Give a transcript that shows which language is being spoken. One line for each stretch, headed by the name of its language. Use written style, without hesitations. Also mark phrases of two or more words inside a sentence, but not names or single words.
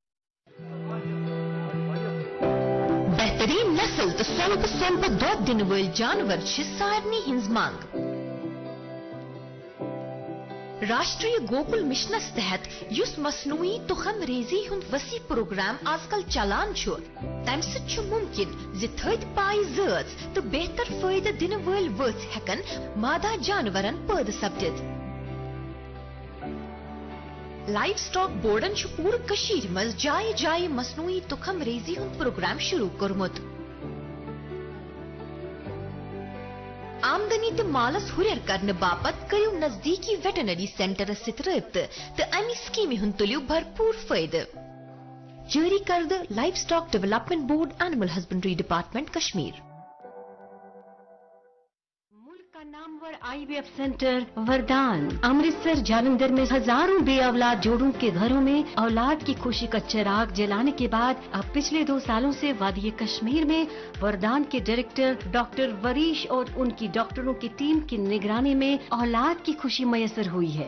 Kashmiri: बेहतरीन नस्ल तो 100% दो दिन वल जानवर सारनी हिंज मांग। राष्ट्रीय गोकुल मिशनस तहत युस मसनूई तुखम रेजी हुंद वसी प्रोग्राम आजकल चलान छो, तम सु मुमकिन जि थद पाई जज तो बेहतर फायदा दिन वल वथ हेकन मादा जानवरन पैद सपदित। लाइव स्टॉक बोर्डन पूर कशीर मज जाय जाय मसनूई तुखम रेजी हुंद प्रोग्राम शुरू कोरमुत। आमदनी तो मालस हुरियर करने बापत करियो नजदीकी
English: veterinary centre
Kashmiri: सित रब्त तो अमी स्कीम हुंद तुलियो भरपूर फायदे। जारी करद लाइव स्टॉक डेवलपमेंट बोर्ड, एनिमल हस्बेंड्री डिपार्टमेंट, कश्मीर।
Urdu: ملک کا نامور IVF سینٹر وردان امرتسر جالندھر میں ہزاروں بے اولاد جوڑوں کے گھروں میں اولاد کی خوشی کا چراغ جلانے کے بعد اب پچھلے 2 سالوں سے وادی کشمیر میں وردان کے
English: director doctor
Urdu: وریش اور انکی ڈاکٹروں کی ٹیم کی نگرانی میں اولاد کی خوشی میسر ہوئی ہے.